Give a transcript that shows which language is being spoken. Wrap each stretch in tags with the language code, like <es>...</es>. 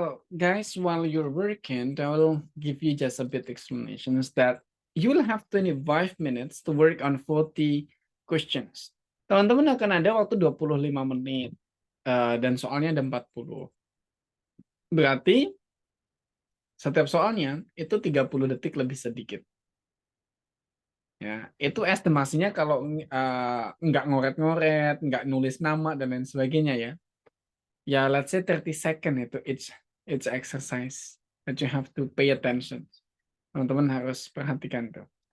<en>Guys, while you're working, I will give you just a bit explanations that you will have 25 minutes to work on 40 questions.</en> <id>Teman-teman akan ada waktu 25 menit dan soalnya ada 40. Berarti setiap soalnya itu 30 detik lebih sedikit. Ya, itu estimasinya kalau nggak ngoret-ngoret, nggak nulis nama dan lain sebagainya ya.</id> <en>Ya, let's say 30 second itu it's exercise that you have to pay attention.</en> <id>Teman-teman harus perhatikan tuh.</id>